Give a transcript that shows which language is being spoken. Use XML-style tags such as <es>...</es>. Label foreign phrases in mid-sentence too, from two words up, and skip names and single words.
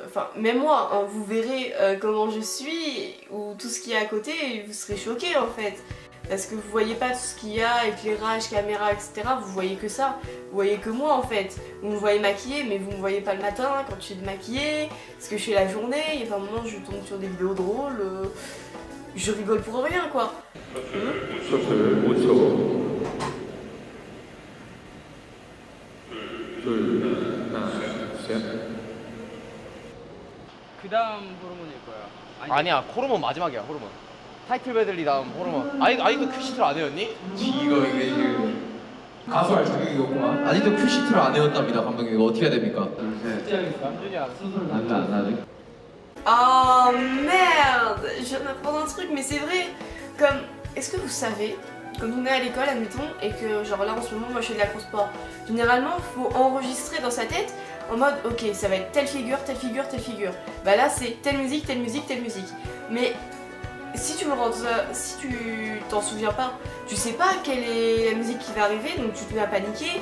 <fr>Enfin, même moi, hein, vous verrez comment je suis, ou tout ce qu'il y a à côté, et vous serez choqués en fait. Parce que vous voyez pas tout ce qu'il y a, éclairage, caméra, etc. Vous voyez que ça. Vous voyez que moi en fait. Vous me voyez maquillée, mais vous me voyez pas le matin quand je suis démaquillée. Ce que je fais la journée. Il y a un moment, je tombe sur des vidéos drôles. Je rigole pour rien quoi.</fr> <ko>그 다음 호르몬일 거야. 아니야, 호르몬 마지막이야, 호르몬.</ko> <en>title medley</en> <ko>다음 호르몬. 아직도 큐시트를 안 해왔니? 이거 이게 지금 가수할 자격이 없구만. 아직도 큐시트를 안 해왔답니다, 감독님. 이거 어떻게 해야 됩니까? 남준이 안 수술 안 나죠?</ko> <fr>Oh merde, je viens d'apprendre un truc, mais c'est vrai. Comme, est-ce que vous savez, quand on est à l'école, admettons, et que genre là en ce moment, moi je fais de la cross-sport, généralement il faut enregistrer dans sa tête en mode ok, ça va être telle figure, telle figure, telle figure. Bah là c'est telle musique, telle musique, telle musique. Mais si tu t'en souviens pas, tu sais pas quelle est la musique qui va arriver, donc tu te mets à paniquer.</fr>